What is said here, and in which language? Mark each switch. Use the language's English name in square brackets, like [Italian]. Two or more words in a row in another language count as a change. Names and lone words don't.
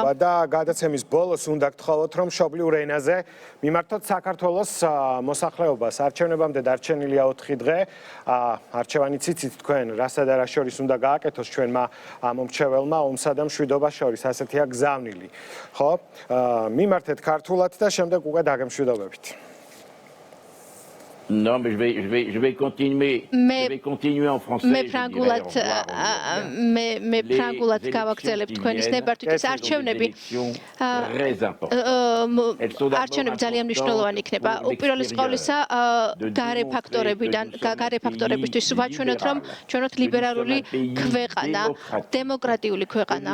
[Georgian] და გადაცემის ბოლოს უნდა გთხოვოთ, რომ მშობლიურ ენაზე მიმართოთ საქართველოს მოსახლეობას. არჩევნებამდე დარჩენილია 4 დღე. არჩევანი ციცით თქვენ, რასა და რა შორის უნდა გააკეთოს ჩვენმა მომრჩეველმა ომსა და მშვიდობას შორის, ასეთია გზავნილი. ხო? მიმართეთ ქართულად და შემდეგ უკვე დაგემშვიდობებით. [French] Non, mais je vais continuer en français. [Georgian] მე ფრანგულად გავაგრძელებ თქვენის ნებართვით. არჩევნები ძალიან მნიშვნელოვანი იქნება. უპირველეს ყოვლისა, გარე ფაქტორებისთვის ვაჩვენოთ, რომ ჩვენ ვართ ლიბერალური ქვეყანა, დემოკრატიული ქვეყანა.